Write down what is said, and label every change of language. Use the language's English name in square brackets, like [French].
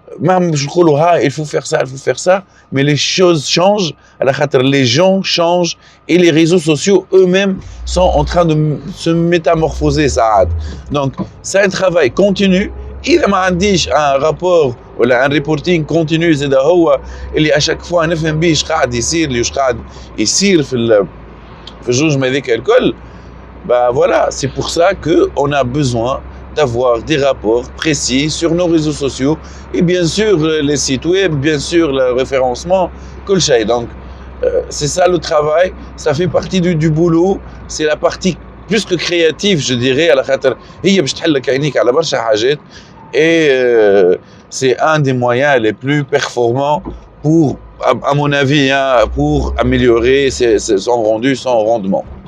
[French] Même je crois il faut faire ça, mais les choses changent. Les gens changent et les réseaux sociaux eux-mêmes sont en train de se métamorphoser. Donc c'est un travail continu. [Arabic] إذا ما عنديش [French] un rapport [Arabic] ولا [French] un reporting continu [Arabic] زي هو اللي [French] à chaque fois [Arabic] نفهم بيه اش قاعد يصير لي واش قاعد يصير في الجوج هذيك الكل. [French] Bah voilà, c'est pour ça qu'on a besoin d'avoir des rapports précis sur nos réseaux sociaux et bien sûr les sites web, bien sûr le référencement, [Arabic] كل شيء. [French] Donc c'est ça le travail, ça fait partie du boulot, c'est la partie plus que créative je dirais, [Arabic] على خاطر هي باش تحلك عينيك على برشا حاجات [French] et c'est un des moyens les plus performants pour, à mon avis, pour améliorer son rendu, son rendement.